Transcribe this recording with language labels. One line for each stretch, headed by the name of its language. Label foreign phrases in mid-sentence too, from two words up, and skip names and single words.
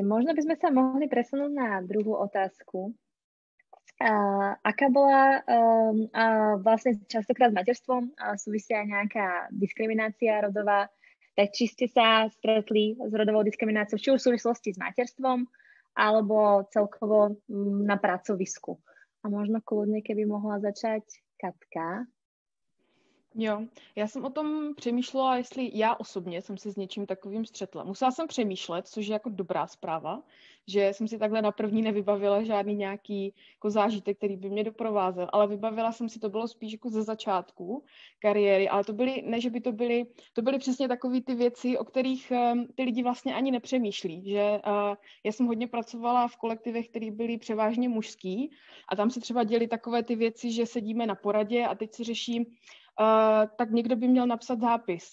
Slovak: Možno by sme sa mohli presunúť na druhú otázku. Aká bola vlastne častokrát s materstvom súvisia aj nejaká diskriminácia rodová, tak či ste sa stretli s rodovou diskrimináciou, či už v súvislosti s materstvom, alebo celkovo na pracovisku. A možno kľudne, keby mohla začať Katka.
Czech: Jo, já jsem o tom přemýšlela, jestli já osobně jsem se s něčím takovým střetla. Musela jsem přemýšlet, což je jako dobrá zpráva, že jsem si takhle na první nevybavila žádný nějaký jako zážitek, který by mě doprovázel, ale vybavila jsem si, to bylo spíš jako ze začátku kariéry, ale to byly, ne, že by to byly přesně takové ty věci, o kterých ty lidi vlastně ani nepřemýšlí, že já jsem hodně pracovala v kolektivech, které byly převážně mužský a tam se třeba děly takové ty věci, že sedíme na poradě a teď se řeší, tak někdo by měl napsat zápis.